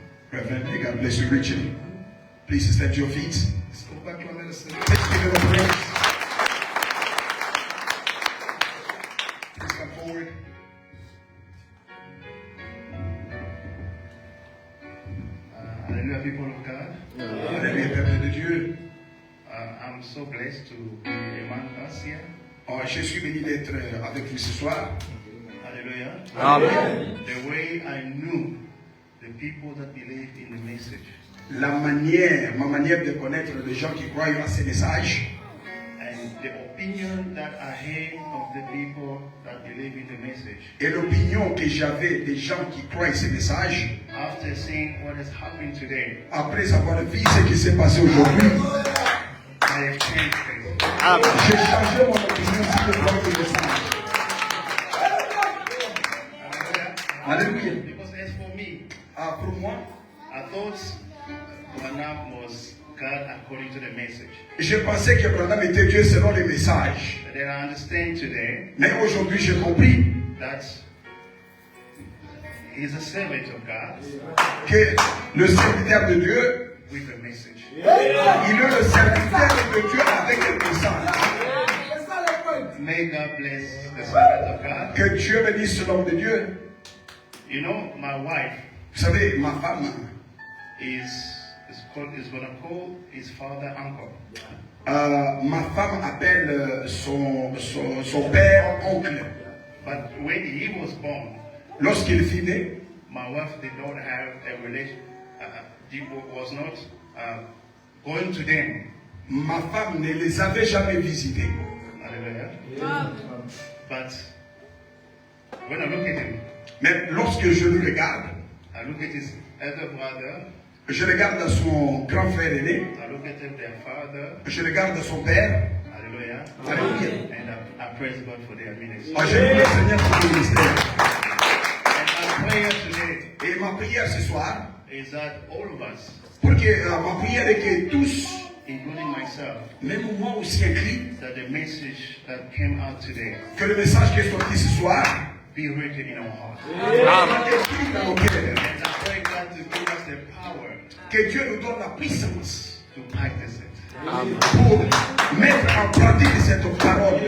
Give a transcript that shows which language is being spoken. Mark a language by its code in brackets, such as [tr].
[en] Reverend, may God bless you richly. Please stand to your feet. Let's give him a praise. Please come forward. Hallelujah, people of God. [fr] Hallelujah, peuple de Dieu. [en] I'm so blessed to be among us here. [fr] Oh, je suis béni d'être avec vous ce soir. Hallelujah. Amen. [en] The way I knew the people that believe in the message. [fr] Ma manière de connaître les gens qui croient à ces messages. [en] And the opinion that I had of the people that believe in the message. [fr] Et l'opinion que j'avais des gens qui croient à ces messages. [en] After seeing what has happened today. [fr] Après avoir vu ce qui s'est passé aujourd'hui. [en] I have changed things. [fr] J'ai changé mon opinion sur le plan du message. Alléluia. [en] Because as for me, [fr] Pour moi, [en] I thought Branham was God according to the message. [fr] je pensais que Branham était Dieu selon les messages. [en] But then I understand today [fr] Mais aujourd'hui, j'ai compris [en] that he's a servant of God [fr] que le serviteur de Dieu, [en] with a message. [fr] il est le serviteur de Dieu avec un message. [en] May God bless the servant of God. [fr] Que Dieu bénisse l'homme de Dieu. [en] You know, my wife [fr] Vous savez, ma femme, [en] is gonna call his father uncle. [fr] Ma femme appelle son père oncle. [en] But when he was born, [fr] Lorsqu'il fut né, [en] my wife did not have a relation. Was not going to them. [fr] ma femme ne les avait jamais visités. [en] Hallelujah. But when I look at him, [fr] Mais lorsque je le regarde, [en] I look at his elder brother. [fr] je regarde son grand frère aîné, [en] I look at their father. [fr] je regarde son père. Hallelujah. Alléluia. [en] And I praise God for their ministry. [fr] J'aime le Seigneur pour le ministère. [en] And my prayer today [fr] Et ma prière ce soir, [en] is that all of us, [fr] pour que ma prière est que tous, [en] including myself, [fr] même moi aussi inclus, [en] that the message that came out today [fr] que le message qui est sorti ce soir [en] be written in our hearts. [fr] soit écrit dans nos cœurs. [en] And I pray God to give us the power [fr] Que Dieu nous donne la puissance [en] to practice it [fr] pour mettre en pratique cette parole